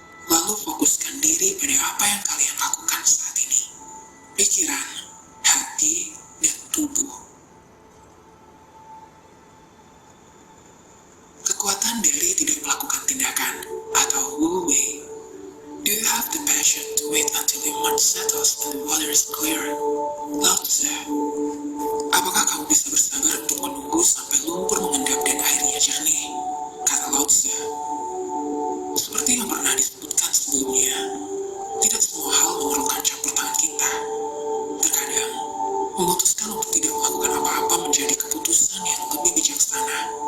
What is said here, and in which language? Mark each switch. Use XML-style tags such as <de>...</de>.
<id>Lalu fokuskan diri pada apa yang kalian lakukan saat ini. Pikiran, hati, dan tubuh. Kekuatan dari tidak melakukan tindakan atau Wu Wei.</id> <en>Do you have the passion to wait until the mud settles and the water is clear? Lao Tzu.</en> <id>Apakah kamu bisa bersabar untuk menunggu sampai lumpur mengendap dan airnya jernih? Kata Lao Tzu. Seperti yang pernah disebutkan sebelumnya, tidak semua hal memerlukan campur tangan kita. Terkadang, memutuskan untuk tidak melakukan apa-apa menjadi keputusan yang lebih bijaksana.</id>